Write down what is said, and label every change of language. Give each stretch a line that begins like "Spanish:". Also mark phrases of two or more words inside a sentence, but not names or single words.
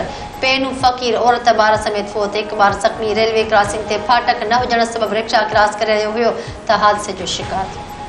Sindhi: पेनू फकीर औरत ॿार समेत फोत। एक बार जख्मी। रेलवे क्रॉसिंग ते फाटक न हुजण सबब रिक्शा क्रॉस करे रहियो हुयो त हादसे जो शिकार थियो।